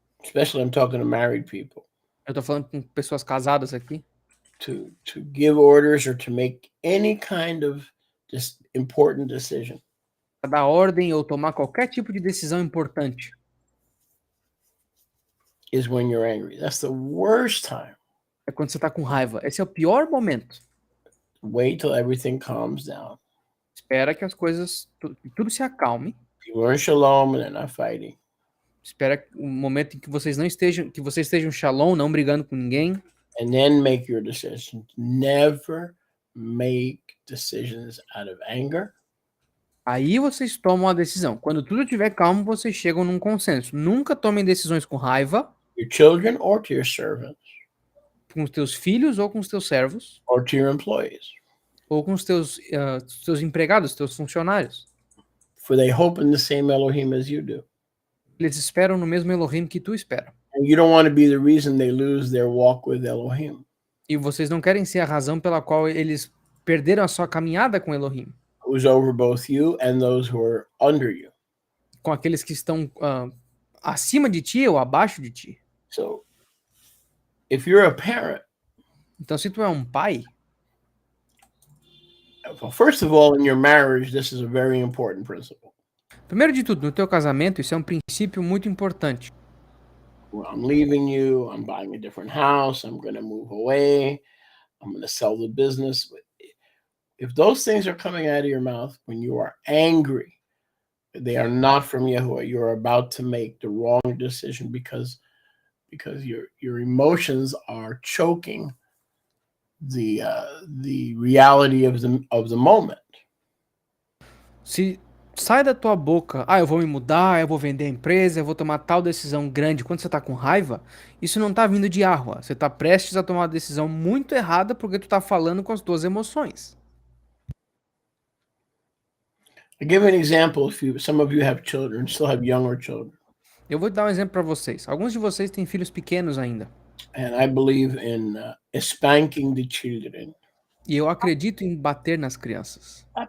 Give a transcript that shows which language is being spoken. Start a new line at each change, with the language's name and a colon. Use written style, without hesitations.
English: especially I'm talking to married people,
Portuguese: eu tô falando com pessoas casadas aqui,
English: to give orders or to make any kind of just important decision
Portuguese: para dar ordem ou tomar qualquer tipo de decisão importante,
English: is when you're angry. That's the worst time.
Portuguese: é quando você está com raiva. Esse é o pior momento.
English: Wait till everything calms down.
Portuguese: Espera que as coisas, tudo se acalme.
English: You are in shalom and they're not fighting.
Portuguese: Espera o momento em que vocês estejam shalom, não brigando com ninguém.
English: And then make your decisions. Never make decisions out of anger.
Portuguese: Aí vocês tomam a decisão. Quando tudo estiver calmo, vocês chegam num consenso. Nunca tomem decisões com raiva,
English: Your children or to your servants
Portuguese: com os teus filhos ou com os teus servos,
English: or to your employees.
Portuguese: ou com os teus empregados, teus funcionários.
English: For they hope in the same Elohim as you do.
Portuguese: Eles esperam no mesmo Elohim que tu espera.
English: And you don't want to be the reason they lose their walk with Elohim.
Portuguese: E vocês não querem ser a razão pela qual eles perderam a sua caminhada com Elohim,
English: Who's over both you and those who are under you.
Portuguese: com aqueles que estão acima de ti ou abaixo de ti.
English: So if you're a parent,
Portuguese: Então, se tu é um pai,
English: well, first of all, in your marriage, this is a very important principle.
Portuguese: primeiro de tudo, no teu casamento, isso é um princípio muito importante.
English: Well, I'm leaving you, I'm buying a different house, I'm going to move away, I'm going to sell the business. If those things are coming out of your mouth when you are angry, they are not from Yahuwah. You're about to make the wrong decision because your emotions are choking the reality of the moment.
Portuguese: Se sai da tua boca, eu vou me mudar, eu vou vender a empresa, eu vou tomar tal decisão grande, quando você tá com raiva, isso não tá vindo de Yahweh. Você tá prestes a tomar uma decisão muito errada porque tu tá falando com as tuas emoções.
English: I'll give an example. Some of you have children, still have younger children.
Portuguese: Eu vou dar um exemplo para vocês. Alguns de vocês têm filhos pequenos ainda.
English: And I believe in spanking the children.
Portuguese: E eu acredito em bater nas crianças.